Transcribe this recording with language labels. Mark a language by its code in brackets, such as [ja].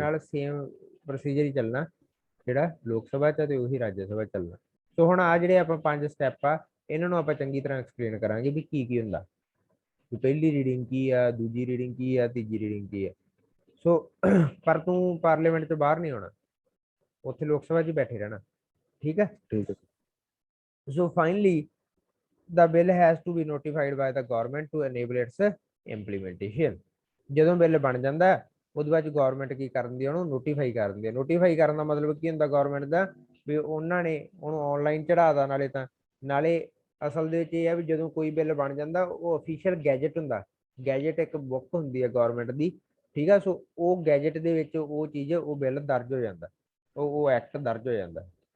[pa] ਨਾਲ same procedure ਹੀ ਚੱਲਣਾ ਜਿਹੜਾ ਲੋਕ ਸਭਾ 'ਚ ਤੇ ਉਹੀ ਰਾਜ ਸਭਾ 'ਚ ਚੱਲਣਾ। ਸੋ ਹੁਣ ਆ ਜਿਹੜੇ ਆਪਾਂ 5 ਸਟੈਪ ਆ, ਇਹਨਾਂ ਨੂੰ ਆਪਾਂ ਚੰਗੀ ਤਰ੍ਹਾਂ ਐਕਸਪਲੇਨ ਕਰਾਂਗੇ ਵੀ ਕੀ ਕੀ ਹੁੰਦਾ, ਵੀ ਪਹਿਲੀ ਰੀਡਿੰਗ ਕੀ ਆ, ਦੂਜੀ ਰੀਡਿੰਗ ਕੀ ਆ, ਤੀਜੀ ਰੀਡਿੰਗ ਕੀ ਆ। ਸੋ ਪਰ ਤੂੰ ਪਾਰਲੀਮੈਂਟ ਤੋਂ ਬਾਹਰ ਨਹੀਂ ਆਉਣਾ, ਉੱਥੇ ਲੋਕ ਸਭਾ 'ਚ ਹੀ ਬੈਠੇ ਰਹਿਣਾ। ਠੀਕ ਹੈ। ਠੀਕ ਹੈ। [en] So finally, the bill has to be notified by the government to enable its implementation. [pa] ਜਦੋਂ ਬਿੱਲ ਬਣ ਜਾਂਦਾ ਉਹਦੇ ਬਾਅਦ ਗਵਰਨਮੈਂਟ ਕੀ ਕਰਦੀ ਹੈ, ਉਹਨੂੰ ਨੋਟੀਫਾਈ ਕਰ ਦਿੰਦੀ ਹੈ। ਨੋਟੀਫਾਈ ਕਰਨ ਦਾ ਮਤਲਬ ਕੀ ਹੁੰਦਾ ਗਵਰਨਮੈਂਟ ਦਾ, ਵੀ ਉਹਨਾਂ ਨੇ ਉਹਨੂੰ ਆਨਲਾਈਨ ਚੜਾਦਾ ਨਾਲੇ ਤਾਂ, ਨਾਲੇ ਅਸਲ ਦੇ ਵਿੱਚ ਇਹ ਹੈ ਵੀ ਜਦੋਂ ਕੋਈ ਬਿੱਲ ਬਣ ਜਾਂਦਾ ਉਹ ਅਫੀਸ਼ੀਅਲ ਗੈਜਟ ਹੁੰਦਾ। ਗੈਜਟ ਇੱਕ ਬੁੱਕ ਹੁੰਦੀ ਹੈ ਗਵਰਨਮੈਂਟ ਦੀ। ਠੀਕ ਆ, ਸੋ ਉਹ ਗੈਜਟ ਦੇ ਵਿੱਚ ਉਹ ਚੀਜ਼, ਉਹ ਬਿੱਲ ਦਰਜ ਹੋ ਜਾਂਦਾ, ਉਹ ਐਕਟ ਦਰਜ ਹੋ ਜਾਂਦਾ।